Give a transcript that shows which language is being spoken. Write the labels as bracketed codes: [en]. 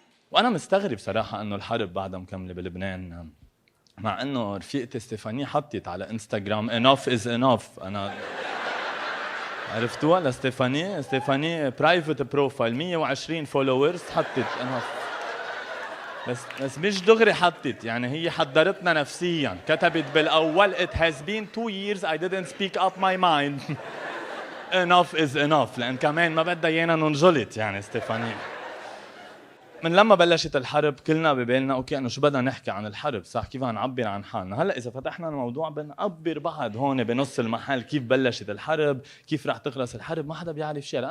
[ar] وانا مستغرب صراحه انه الحرب بعدها مكمله بلبنان، مع انه رفيقتي ستيفاني حطت على انستغرام [en] enough is enough. [ar] انا عرفتوها لستيفاني برايفت بروفايل 120 فولورز حطت enough. بس مش دغري حطت، يعني هي حضرتنا نفسيا. كتبت بالاول [en] it has been 2 years I didn't speak up my mind. enough is enough، [ar] لان كمان ما بدها ايانا ننجلط يعني ستيفاني. من لما بلشت الحرب كلنا ببالنا اوكي انه شو بدنا نحكي عن الحرب، صح، كيف نعبر عن حالنا. هلا اذا فتحنا الموضوع بنعبر بعض هون بنص المحل كيف بلشت الحرب، كيف رح تخلص الحرب، ما حدا بيعرف شيء.